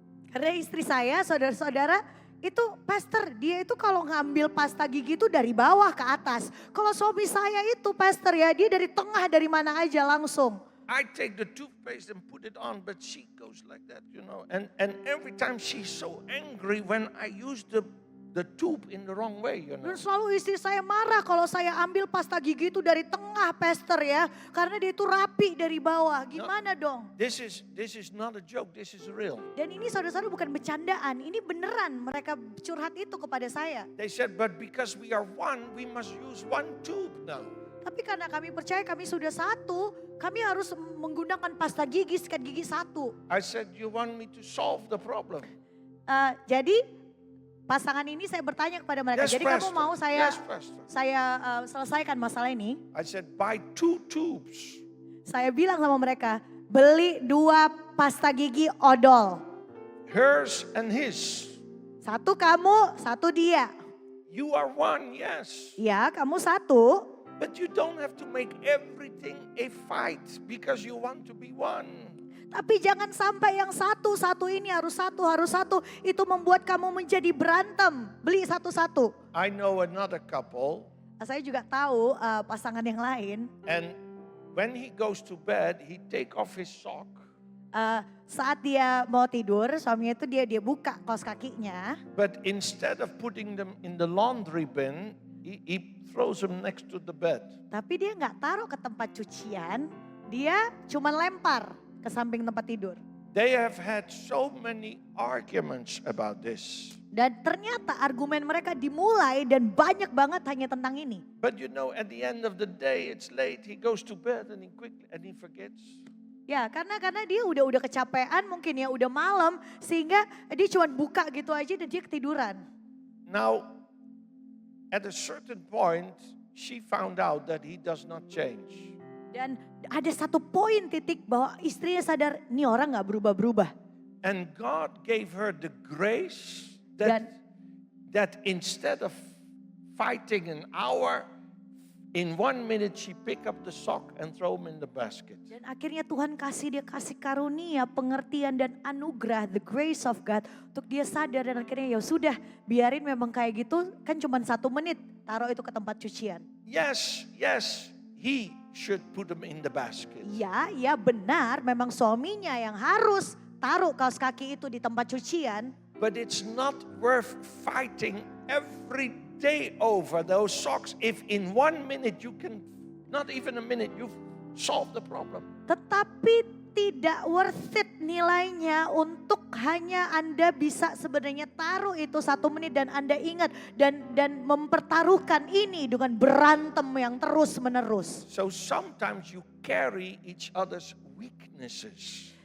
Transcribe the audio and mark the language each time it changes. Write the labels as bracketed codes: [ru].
[id] Karena istri saya, saudara-saudara, itu Pastor, dia itu kalau ngambil pasta gigi itu dari bawah ke atas. Kalau suami saya itu Pastor ya, dia dari tengah, dari mana aja langsung. [en] I take the toothpaste and put it on, but she goes like that, And every time she's so angry when I use the tube in the wrong way, [id] Dan selalu istri saya marah kalau saya ambil pasta gigi itu dari tengah, Pastor ya. Karena dia itu rapi dari bawah. Gimana dong? [en] This is not a joke, this is real. [id] Dan ini saudara-saudara bukan bercandaan, ini beneran mereka curhat itu kepada saya. [en] They said, but because we are one, we must use one tube now. [id] Tapi karena kami percaya kami sudah satu, kami harus menggunakan pasta gigi, sikat gigi satu. [en] I said, you want me to solve the problem? [id] Jadi pasangan ini saya bertanya kepada mereka, [en] Yes, [id] jadi kamu [en] Pastor. [id] mau [en] Yes, Pastor. [id] saya selesaikan masalah ini? [en] I said, buy 2 tubes. [id] Saya bilang sama mereka, beli 2 pasta gigi odol. [en] Hers and his. [id] Satu kamu, satu dia. [en] You are one, yes. [id] Ya, kamu satu. [en] But you don't have to make everything a fight because you want to be one. [id] Tapi jangan sampai yang satu ini harus satu. Itu membuat kamu menjadi berantem. Beli satu-satu. [en] I know another couple, [id] Saya juga tahu pasangan yang lain. [en] and when he goes to bed, he take off his sock. [id] Saat dia mau tidur, suaminya itu dia buka kaos kakinya. [en] But instead of putting them in the laundry bin, he throws them next to the bed. [id] Tapi dia nggak taruh ke tempat cucian. Dia cuma lempar ke samping tempat tidur. [en] They have had so many arguments about this. [id] Dan ternyata argumen mereka dimulai dan banyak banget hanya tentang ini. [en] But you know, at the end of the day, it's late. He goes to bed and he forgets. [id] Ya, karena dia udah kecapean mungkin ya, udah malam sehingga dia cuma buka gitu aja dan dia ketiduran. [en] Now, at a certain point, she found out that he does not change. [id] Dan ada satu poin titik bahwa istrinya sadar, nih orang gak berubah-berubah. [en] And God gave her the grace that instead of fighting an hour, in 1 minute she pick up the sock and throw him in the basket. [id] Dan akhirnya Tuhan kasih karunia, pengertian dan anugerah, [en] the grace of God. [id] Untuk dia sadar dan akhirnya ya sudah, biarin memang kayak gitu, kan cuma 1 menit, taruh itu ke tempat cucian. [en] Yes, he should put them in the basket. [id] Ya benar, memang suaminya yang harus taruh kaos kaki itu di tempat cucian. [en] But it's not worth fighting every day over those socks if in 1 minute you can, not even a minute, you've solved the problem. [id] Tetapi tidak [en] worth it [id] nilainya untuk hanya Anda bisa sebenarnya taruh itu 1 menit dan Anda ingat dan mempertaruhkan ini dengan berantem yang terus menerus. [en] So sometimes you carry each other's weaknesses.